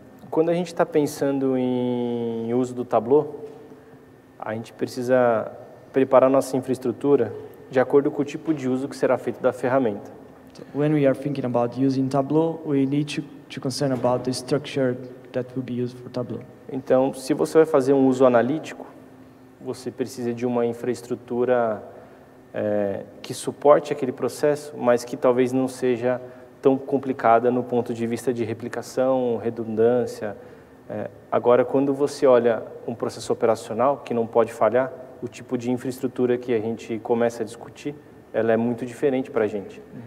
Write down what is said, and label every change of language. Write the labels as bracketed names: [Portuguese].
[Portuguese] Quando a gente está pensando em uso do Tableau, a gente precisa preparar nossa infraestrutura de acordo com o tipo de uso que será feito da ferramenta. [English] So when we are thinking about using Tableau, we need to concern about the structure that will be used for Tableau. [Portuguese] Então, se você vai fazer um uso analítico, você precisa de uma infraestrutura que suporte aquele processo, mas que talvez não seja tão complicada no ponto de vista de replicação, redundância. Agora, quando você olha um processo operacional que não pode falhar, o tipo de infraestrutura que a gente começa a discutir, ela é muito diferente para a gente.